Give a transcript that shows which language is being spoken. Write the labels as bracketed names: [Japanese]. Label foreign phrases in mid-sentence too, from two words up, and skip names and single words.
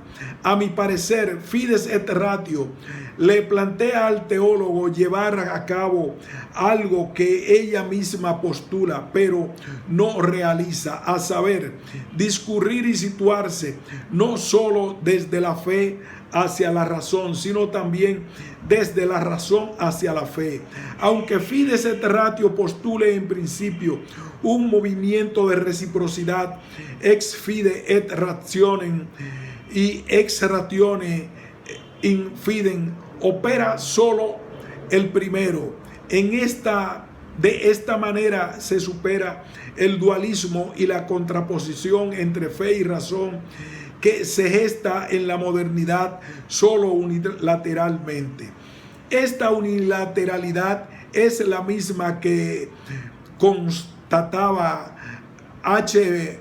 [Spanish] A mi parecer, Fides et Ratio le plantea al teólogo llevar a cabo algo que ella misma postula, pero no realiza, a saber, discurrir y situarse no solo desde la fe hacia la razón, sino también desde la razón hacia la fe. Aunque Fides et Ratio postule en principio un movimiento de reciprocidad [Latin] ex fide et rationem [Spanish] y [Latin] ex ratione in fidem, [Spanish] opera solo el primero. De esta manera se supera el dualismo y la contraposición entre fe y razón que se gesta en la modernidad solo unilateralmente. Esta unilateralidad es la misma que constataba H.